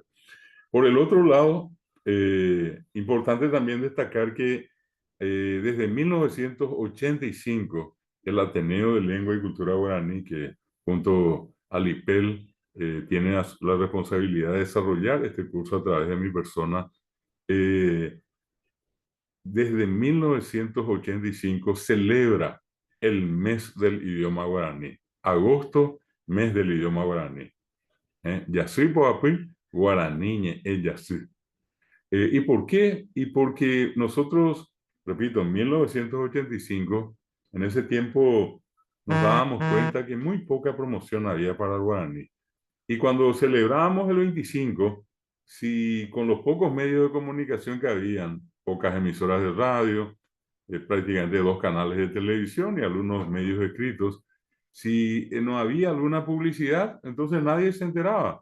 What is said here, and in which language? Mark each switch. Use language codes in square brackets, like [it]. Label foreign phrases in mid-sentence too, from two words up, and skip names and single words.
[es] Por el otro lado, importante también destacar que desde 1985, el Ateneo de Lengua y Cultura Guaraní, que junto al IPEL tiene la responsabilidad de desarrollar este curso a través de mi persona, desde 1985 celebra el mes del idioma guaraní. Agosto, mes del idioma guaraní. [gn] Yasui Poapi, guaraní, Yasui. [es] ¿Y por qué? Y porque nosotros, repito, en 1985, en ese tiempo nos dábamos cuenta que muy poca promoción había para el guaraní. Y cuando celebrábamos el 25, si con los pocos medios de comunicación que habían, pocas emisoras de radio, prácticamente dos canales de televisión y algunos medios escritos, si no había alguna publicidad, entonces nadie se enteraba.